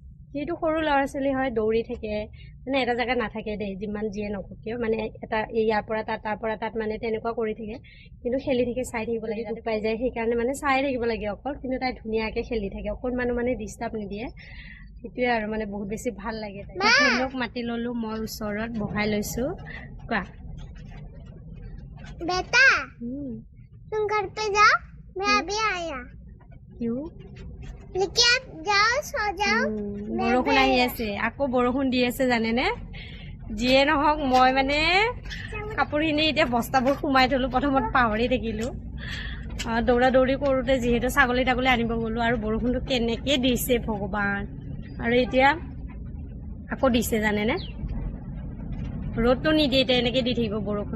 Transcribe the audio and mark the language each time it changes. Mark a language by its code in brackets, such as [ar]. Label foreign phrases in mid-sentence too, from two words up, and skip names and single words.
[as] যিহেতু সৰু ল'ৰা ছোৱালী হয়, দৌৰি থাকে, মানে এটা জেগাত নাথাকে দেই, যিমান যিয়ে নকওক কিয়, মানে এটা ইয়াৰ পৰা তাত, তাৰ পৰা তাত, মানে তেনেকুৱা কৰি থাকে, কিন্তু খেলি থাকে, চাই থাকিব লাগে, দুখ পাই যায়, সেইকাৰণে মানে চাই থাকিব লাগে অকল। কিন্তু তাই ধুনীয়াকৈ খেলি থাকে, অকণমানো মানে ডিষ্টাৰ্ব নিদিয়ে, সেইটোৱে আৰু মানে বহুত বেছি ভাল লাগে। ধুনুক মাতি ল'লোঁ, মই ওচৰত বহাই লৈছোঁ। কোৱা [hi] बेटा तुम घर पे जाओ, मैं अभी आया। क्यों? लेके आप जाओ, सो जाओ। [as] বৰষুণ আহি আছে, আকৌ বৰষুণ দি আছে জানেনে। যিয়ে নহওক মই মানে কাপোৰখিনি এতিয়া বস্তাবোৰ সোমাই থলোঁ, প্ৰথমত পাহৰি থাকিলোঁ। দৌৰা দৌৰি কৰোঁতে যিহেতু ছাগলী তাগলী আনিব গ'লোঁ, আৰু বৰষুণটো কেনেকৈ দিছে ভগৱান। আৰু এতিয়া আকৌ দিছে জানেনে, ৰ'দটো নিদিয়ে, এতিয়া এনেকৈ দি থাকিব বৰষুণটো।